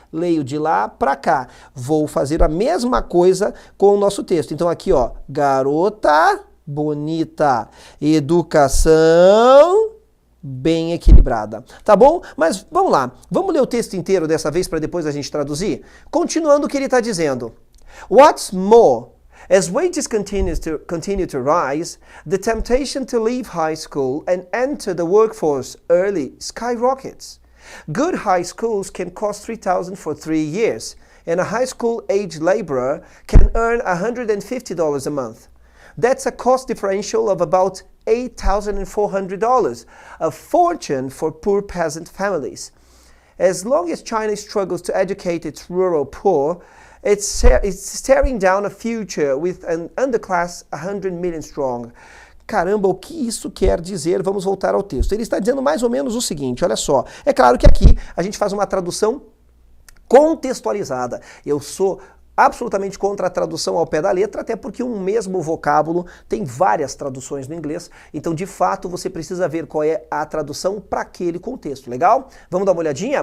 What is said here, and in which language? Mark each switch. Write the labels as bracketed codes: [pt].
[pt] Leio de lá pra cá. Vou fazer a mesma coisa com o nosso texto. Então aqui, ó, garota bonita. Educação bem equilibrada. Tá bom? Mas vamos lá. Vamos ler o texto inteiro dessa vez para depois a gente traduzir? Continuando o que ele está dizendo. [en] What's more, as wages continue to rise, the temptation to leave high school and enter the workforce early skyrockets. Good high schools can cost $3,000 for 3 years, and a high school age laborer can earn $150 a month. That's a cost differential of about $8,400, a fortune for poor peasant families. As long as China struggles to educate its rural poor, it's staring down a future with an underclass 100 million strong. [pt] Caramba, o que isso quer dizer? Vamos voltar ao texto. Ele está dizendo mais ou menos o seguinte, olha só. É claro que aqui a gente faz uma tradução contextualizada. Eu sou absolutamente contra a tradução ao pé da letra, até porque um mesmo vocábulo tem várias traduções no inglês, então de fato você precisa ver qual é a tradução para aquele contexto, legal? Vamos dar uma olhadinha?